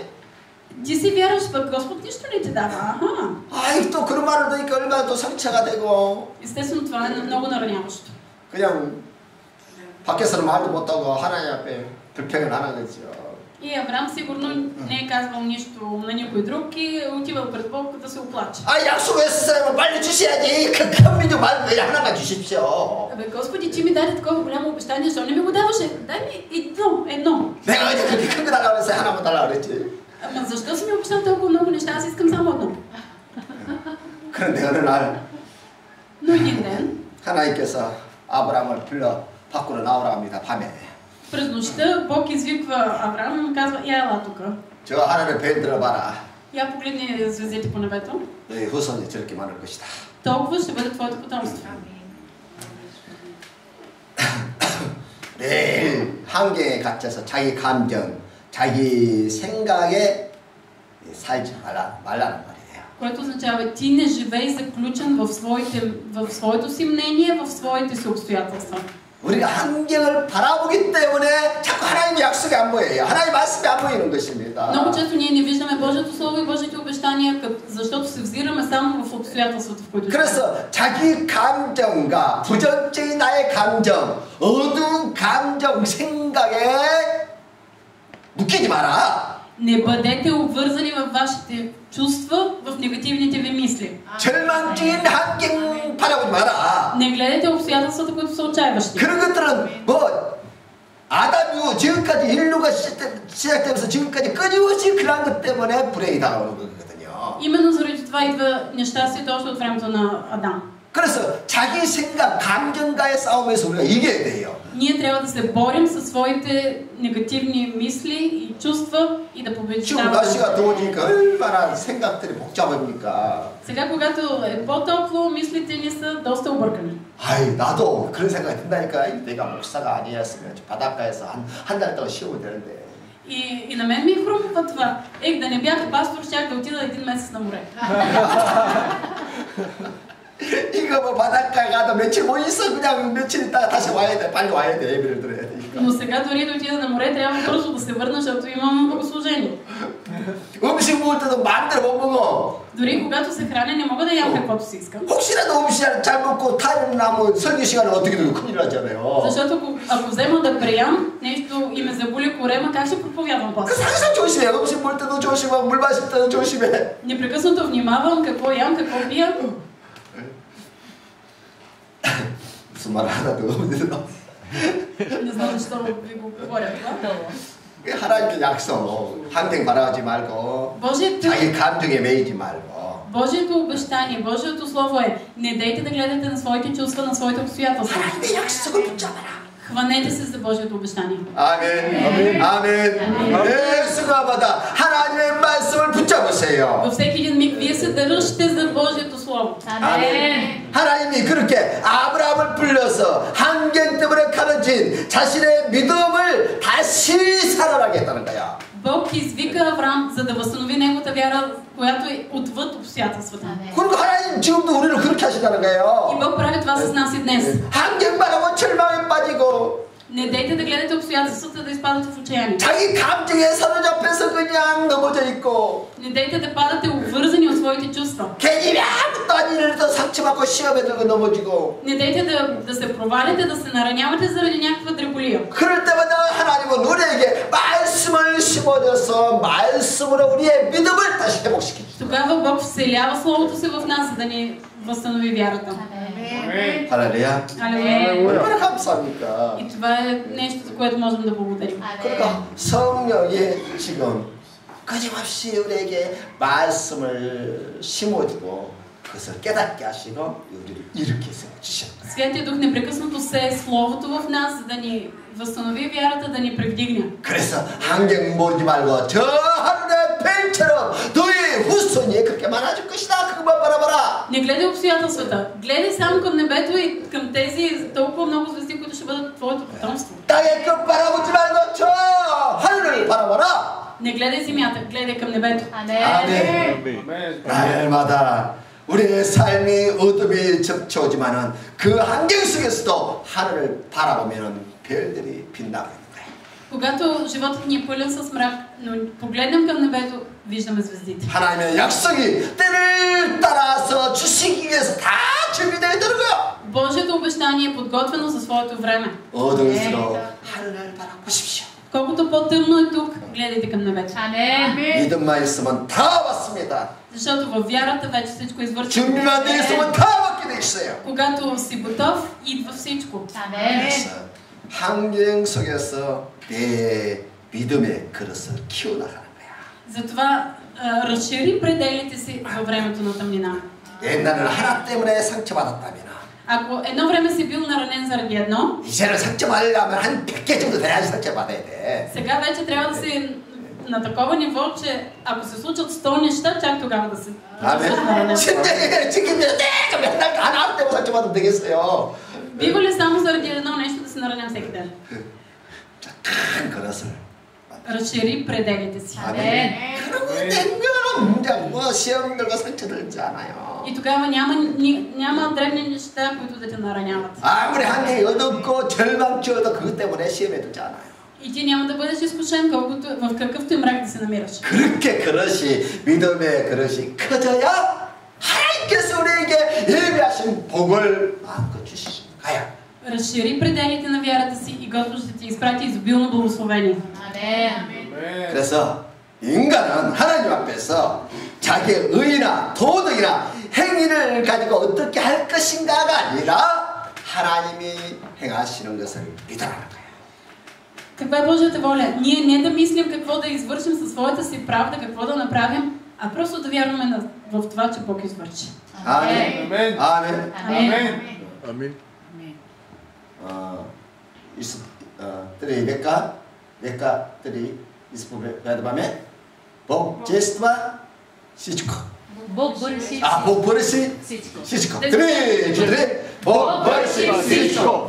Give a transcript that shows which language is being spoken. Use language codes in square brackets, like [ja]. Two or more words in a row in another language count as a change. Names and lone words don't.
[bg] Ти си вярваш, пък Господ нищо не ти дава. [ko] 아이 또 그런 말을 들으니까 얼마나 또 상처가 되고. [bg] Естествено, това е много нараняващо. [ko] 그냥 밖에서는 말도 못하고 하나님 앞에 불평을 하는 거죠. [bg] И Авраам сигурно не е казвал нищо на никой друг и отивал пред Бог да се оплаче. [ko] 아 약속했어요. 빨리 주셔야지. 큰 민족 말고 하나만 주십시오. [bg] Абе, Господи, ти ми даде такова голямо обещание, защо не ми го даваше? Дай ми едно. [ko] 내가 어제 그렇게 큰 거 달라고 그랬어요. 하나만 달라고 그랬지. [bg] Ама защо си ми обещал толкова много неща? Аз искам само едно. [ko] 그런데 어느 날 [bg] Но един ден, [ko] 하나님께서 아브라함을 불러 밖으로 나오라 합니다. 밤에. [bg] през нощта Бог извиква Авраам и му казва: я ела тук. [ko] 저 하늘을 벨 들어봐라. [bg] Я погледни звездите по небето. [ko] 너희 후손이 저렇게 많을 것이다. [bg] Толкова ще бъде твоето потомство. [ko] 매일 환경에 갇혀서 자기 감정, 자기 생각에 살지 말라는 말이에요. [bg] Което означава, ти не живей заключен в своето си мнение, в своите си обстоятелства. [ko] 우리가 환경을 바라보기 때문에 자꾸 하나님의 약속이 안 보여요. 하나님의 말씀이 안 보이는 것입니다. [bg] Много често ние не виждаме Божието Слово и Божите обещания, защото се взираме само в обстоятелствата, в които [ko] 그래서 자기 감정과 부정적인 나의 감정, 어두운 감정, 생각에 묶이지 마라. [bg] Не бъдете обвързани във вашите чувства, в негативните ви мисли. [ko] 절망적인 환경 바라보지 마라. [bg] Не гледайте обстоятелствата, които са отчаиващи. [ko] 그런 것들은 뭐 아담 이후 지금까지 인류가 시작되면서 지금까지 끊임없이 그런 것 때문에 불행이 다가오는 거거든요. [bg] Именно заради това идва нещастието още от времето на Адам. [ko] 그래서 자기 생각, 감정과의 싸움에서 우리가 이겨야 돼요. [bg] Ние трябва да се борим със своите негативни мисли и чувства и да [ko] 지금 [bg] побеждаваме. [ko] 날씨가 더워지니까 얼마나 생각들이 복잡합니까? [bg] Сега, когато е по-топло, мислите ни са доста объркани. [ko] 아이 나도 그런 생각이 든다니까. 내가 목사가 아니었으면 바닷가에서 한 달 동안 쉬어도 되는데. [bg] И на мен ми е хрумва това. Да не бях пастор, щях да отида един месец на море. [ko] 이거 뭐 바닷가에 가도 며칠 못 있어. 그냥 며칠 있다가 다시 와야 돼. 빨리 와야 돼. 예배를 드려야 되니까. [bg] Но сега дори да отида на море, трябва бързо да се върна, защото имам богослужение. [ko] 음식 먹을 때도 마음대로 못 먹어. [bg] Дори когато се храня, не мога да ям каквото си искам. [ko] 혹시라도 음식 잘 먹고 타임 나면 설교 시간에 어떻게 되고 큰일 나잖아요. [bg] Защото ако взема да преям нещо и ме заболи корема, как ще проповядвам после? [ko] 그래서 항상 조심해. 음식 먹을 때도 조심하고 물 마실 때도 조심해. [bg] Непрекъснато внимавам какво ям, какво пия. [ko] 무슨 말을 하나도 없는데. [bg] Не знам защо ви го говоря това. [ko] 하나님께 약속, 항상 바라지 말고 자기 감정에 매이지 말고. [bg] Божието обещание, Божието Слово е: не дейте да гледате на своите чувства, на своите обстоятелства. [ko] 하나님의 약속을 붙잡아라. [bg] Хванете се за Божието обещание. [ko] 아멘. 아멘. 매 순간마다 하나님의 말씀을 붙잡으세요. [bg] Във всеки един миг вие се държите за Божието Слово. [ko] 아멘. 하나님이 그렇게 아브라함을 불러서 환경 때문에 가려진 자신의 믿음을 다시 살아나게 했다는 거야. [bg] Бог извика Авраам, за да възстанови неговата вяра, която е отвъд обстоятелствата. [ko] 그리고 하나님 지금도 우리를 그렇게 하신다는 거예요. [bg] И Бог прави това с нас и днес. [ko] 환경 바라고 절망에 빠지고 [bg] Не дейте да гледате обстоятелствата да изпадате в отчаяние. [ko] 자기 감정에 사로잡혀서 그냥 넘어져 있고 [bg] Не дейте да падате обвързани от своите чувства. [ko] 괜히 아무것도 아닌 일에도 상처받고 시험에 들고 넘어지고 [bg] Не дейте да се провалите, да се наранявате заради някаква дреболия. [ko] 그럴 때마다 하나님은 우리에게 말씀을 심어줘서 말씀으로 우리의 믿음을 다시 회복시키죠. [bg] Тогава Бог вселява Словото си в нас, за да ни възстанови вярата. [ko] 할렐루야. [bg] Алелуя. [ko] 얼마나 감사합니까? [bg] И това е нещо, за което можем да благодарим. [ko] 그러니까 성령이 지금 거침없이 우리에게 말씀을 심어주고 그것을 깨닫게 하시고 우리를 이렇게 세워주셨다. [bg] Святия Дух непрекъснато сее Словото в нас, за да ни възстанови вярата, да ни превдигне. [ko] 그래서 환경 보지 말고 저 하늘의 별처럼 너희 후손이 그렇게 많아질 것이다. 그것만 바라봐라. [bg] Не гледай обстоятелствата. Гледай само към небето и към тези толкова много звезди, които ще бъдат твоето потомство. [ko] 땅의 끝 바라보지 말고 저 하늘을 바라봐라. [bg] Не гледай земята, гледай към небето. [ko] 아멘. 날마다 우리의 삶이 어둠이 접쳐오지만은 그 환경 속에서도 하늘을 바라보면은 별들이 빛나고 있는 거야. [bg] Когато животът ни е пълен с мрак, но погледнем към небето, виждаме звездите. [ko] 하나님의 약속이 때를 따라서 주시기 위해서 다 준비되어 있는 거야. [bg] Божието обещание е подготвено за своето време. [ko] 어둠일수록 하늘을 바라보십시오. [bg] Колкото по-тъмно е тук, гледайте към небето. [ko] 믿음만 있으면 다 왔습니다. [bg] Защото във вярата вече всичко е извършено. [ko] 준비만 돼 있으면 다 받게 돼 있어요. [bg] Когато си готов, идва всичко. [ko] 그래서 환경 속에서 내 믿음의 그릇을 키워나가는 거야. [bg] Затова разшири пределите си във времето на тъмнина. [ko] 옛날에는 하나 때문에 상처받았다면 [bg] Ако едно време си бил наранен заради едно, [ko] 이제는 상처받으려면 한 100개 정도 돼야지 상처받아야 돼. [bg] сега вече трябва да си на такова ниво, че ако се случат 100 неща, чак тогава да се [ko] 아멘. 심장이 지키면 내가 맨날 하나 때문에 상처받으면 되겠어요. [bg] Бива ли само заради едно нещо да се нараням всеки ден? [ko] 큰 그릇을 [bg] Разшири пределите си. [ko] 아멘. 그러고 냉면은 문제 뭐 시험 들고 상처 들지 않아요. [bg] И тогава няма дребни неща, които да те нараняват. [ko] 아무리 환경이 어둡고 절망적어도 그것 때문에 시험에 들지 않아요. [bg] И ти няма да бъдеш изкушен, колкото в какъвто и мрак да се намираш. [ko] 그렇게 그릇이 믿음의 그릇이 커져야 하나님께서 우리에게 예비하신 복을 마음껏 주시는 거야. [bg] Разшири пределите на вярата си и Господ ще ти изпрати изобилно благословение. [ko] 그래서 인간은 하나님 앞에서 자기의 의나 도덕이나 행위를 가지고 어떻게 할 것인가가 아니라 하나님이 행하시는 것을 믿으라는 거야. [bg] Каква е Божията воля? Ние не да мислим какво да извършим със своята си правда, какво да направим, а просто да вярваме в това, че Бог извърши. [ko] 아멘. 아멘. 아멘. 아멘. Tri veka, tri ispovedame. [bg] Bog čestva всичко. Бог върши Бог върши всичко. всичко. Три. Бог върши всичко.